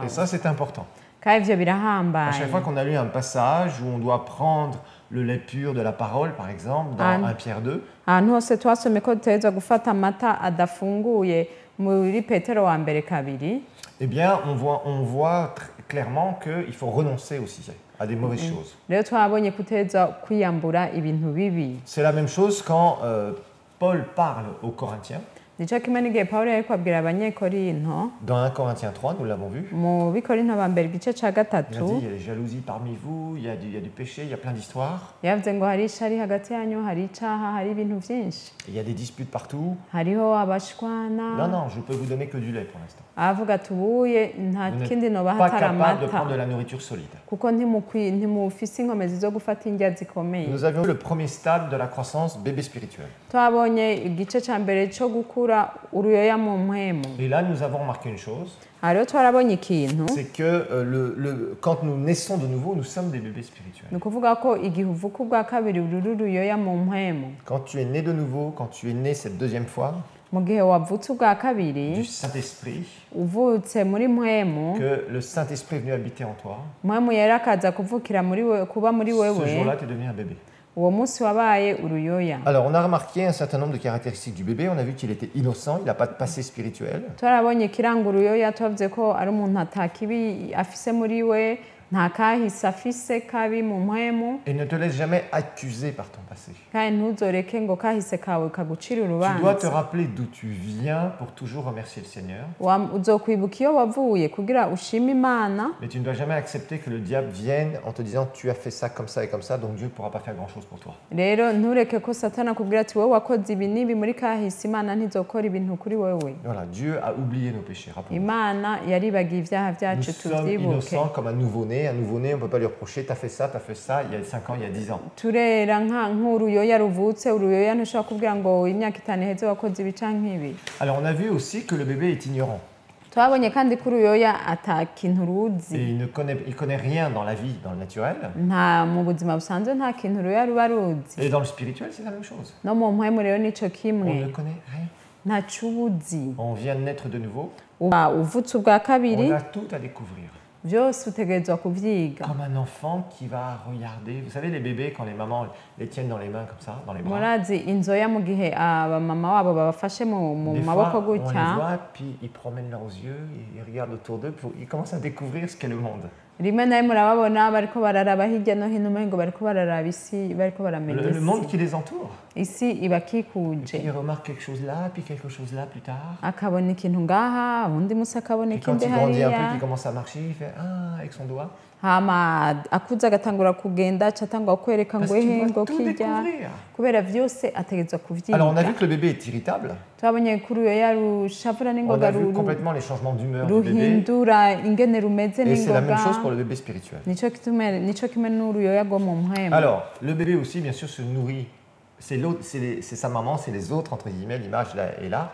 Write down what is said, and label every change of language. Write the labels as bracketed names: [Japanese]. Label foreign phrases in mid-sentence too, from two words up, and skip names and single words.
[French] Et ça, c'est important. [Rundi] Kandi ivyo [French] À [Rundi] birahambaye. [French] chaque fois qu'on a lu un passage où on doit prendre le lait pur de la parole, par exemple, dans 1 Pierre 2, [Rundi] Ahantu hose twasomye ko dutegerezwa gufata amata adafunguye muri Petero wa mbere 2, [French] eh bien, on voit clairement qu'il faut renoncer aussi à des mauvaises choses. [Rundi] rero twabonye ko utegerezwa kwiyambura ibintu bibi. [French] C'est la même chose quand Paul parle aux Corinthiens. [Rundi] Nico kimwe n'igihe Pawulo yariko abwira abanyekorinto, [French] Dans 1 Corinthiens 3, nous l'avons vu. [Rundi] mu bikorinto ba mbere igice ca [French] Il a dit, [Rundi] gatatu, [French] il y a des jalousies parmi vous, il y a du péché, il y a plein d'histoires. [Rundi] yavuze ngo hari ishari hagati yanyu, hari icaha, hari ibintu vyinshi. [French] Il y a des disputes partout. [Rundi] Hariho abashwana. [French] Non, non, je peux vous donner que du lait pour l'instant. [Rundi] Avuga ati ubuye nta [French] Vous [Rundi] kindi [French] n'êtes [Rundi] nobaha [French] pas [Rundi] atari [French] capable de prendre de [Rundi] amata [French] la nourriture solide. [Rundi] kuko ntimufise inkomezi zo gufata indya zikomeye. [French] Nous avions le premier stade de la croissance bébé spirituel. [Rundi] Twabonye igice ca mbere co gukura uruyoya mu mpwemu. [French] Et là, nous avons remarqué une chose, [Rundi] Hariho twarabonye ikintu, [French] c'est que quand nous naissons de nouveau, nous sommes des bébés spirituels. [Rundi] ni ukuvuga ko igihe uvuka ubwa kabiri ururu uruyoya mu mpwemu. [French] Quand tu es né de nouveau, quand tu es né cette deuxième fois, [Rundi] Mu gihe wavutse ubwa [French] du [Rundi] kabiri, [French] Saint-Esprit, [Rundi] uvutse muri mpwemu, [French] que le Saint-Esprit est venu habiter en toi, [Rundi] mpwemu yari akaza kuvukira kuba muri [French] ce [Rundi] wewe, [French] jour-là, tu es devenu un bébé. [Rundi] uwo munsi wabaye uruyoya. [French] Alors, on a remarqué un certain nombre de caractéristiques du bébé. On a vu qu'il était innocent, il n'a pas de passé spirituel. [Rundi] Twarabonye ikiranga uruyoya, twavuze ko ari umuntu atakibi afise muri we, nta kahise afise kabi mu mpwemu, [French] Et ne te laisse jamais accuser par ton passé. [Rundi] kandi ntuzoreke ngo kahise kawe kagucira [French] Tu dois te [Rundi] urubanza. [French] rappeler d'où tu viens pour toujours remercier le Seigneur. [Rundi] Uzokwibuka iyo wavuye kugira ushime Imana, [French] Mais tu ne dois jamais accepter que le diable vienne en te disant tu as fait ça et comme ça, donc Dieu ne pourra pas faire grand-chose pour toi. [Rundi] rero ntureke ko Satani akubwira ati wowe wakoze ibi n'ibi muri kahise, Imana ntizokora ibintu kuri wewe. [French] Voilà, Dieu a oublié nos péchés, rappelons-nous. [Rundi] Imana yaribagiye ibyaha [French] Nous [Rundi] byacu, [French] sommes [Rundi] tuvyibuke. [French] innocents comme un nouveau-né. Un nouveau-né, on ne peut pas lui reprocher, tu as fait ça, il y a 5 ans, il y a 10 ans. [Rundi] Turera nk'uruyoya ruvutse, uruyoya ntushobora kubwira ngo imyaka 5 iheze wakoze ibi canke ibi. [French] Alors on a vu aussi que le bébé est ignorant. [Rundi] Twabonye kandi ko uruyoya ata kintu [French] Et [Rundi] ruzi, [French] il connaît rien dans la vie, dans le naturel. [Rundi] nta mu buzima busanzwe nta kintu uruyoya ruba ruzi. [French] Et dans le spirituel, c'est la même chose. [Rundi] No mu mpwemu rero nico [French] On [Rundi] kimwe, [French] ne connaît rien. [Rundi] ntaco ubuzi. [French] On vient de naître de nouveau. [Rundi] Uba uvutse ubwa kabiri, [French] On a tout à découvrir. [Rundi] byose utegerezwa kuvyiga. [French] Comme un enfant qui va regarder. Vous savez, les bébés, quand les mamans les tiennent dans les mains comme ça, dans les bras. [Rundi] Murazi inzoya mu gihe abamama wabo babafashe mu [French] Des [Rundi] maboko [French] fois, on les [Rundi] gutya, [French] voit, puis ils promènent leurs yeux, ils regardent autour d'eux, ils commencent à découvrir ce qu'est le monde. [Rundi] rimwe na rimwe urababona bariko bararaba hirya no hino umengo bariko bararaba isi, bariko baramenya [French] Le monde [Rundi] isi. [French] qui les entoure. [Rundi] Isi [French] Puis [Rundi] ibakikuje, [French] ils remarquent quelque chose là, puis quelque chose là plus tard. [Rundi] akabona ikintu ngaha, undi musi akabona [French] Et quand [Rundi] ikindi [French] il grandit un peu, [Rundi] hariya. [French] qu'il commence à marcher, il fait ah avec son doigt. [Rundi] hama akuze agatangura kugenda acatangwa kwereka ngo [French] Parce qu'il [Rundi] ehe [French] doit [Rundi] ngo [French] tout [Rundi] kirya [French] découvrir. [Rundi] kubera vyose ategerezwa [French] Alors, on a [Rundi] kuvyiga [French] vu que le bébé est irritable. [Rundi] twabonye kuri uyo yarushavura [French] On [Rundi] n'ingoga [French] a vu complètement les changements d'humeur du bébé. [Rundi] ruhindura ingene rumeze [French] Et c'est la même [Rundi] n'ingoga [French] chose pour le bébé spirituel. [Rundi] nico kimwe n'uruyoya rwo mu mpwemu. [French] Alors, le bébé aussi, bien sûr, se nourrit. C'est sa maman, c'est les autres, entre guillemets, l'image là est là.